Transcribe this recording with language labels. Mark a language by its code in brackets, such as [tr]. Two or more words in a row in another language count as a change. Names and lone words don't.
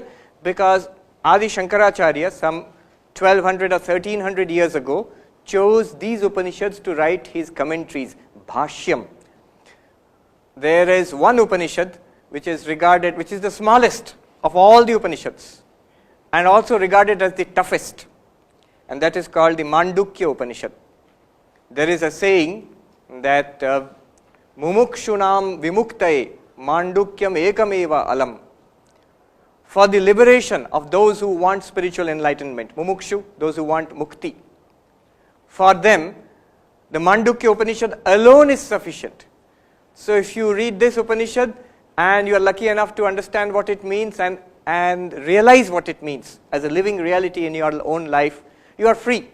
[en] Because Adi Shankaracharya, some 1200 or 1300 years ago, chose these Upanishads to write his commentaries, Bhashyam. There is one Upanishad which is the smallest of all the Upanishads, and also regarded as the toughest, and that is called the Mandukya Upanishad. There is a saying that [sa] मुमुक्षूणां विमुक्तये माण्डूक्यम् एकमेव अलम्. [en] for the liberation of those who want spiritual enlightenment, mumukshu, those who want mukti. For them, the Mandukya Upanishad alone is sufficient. So if you read this Upanishad and you are lucky enough to understand what it means and realize what it means as a living reality in your own life, you are free.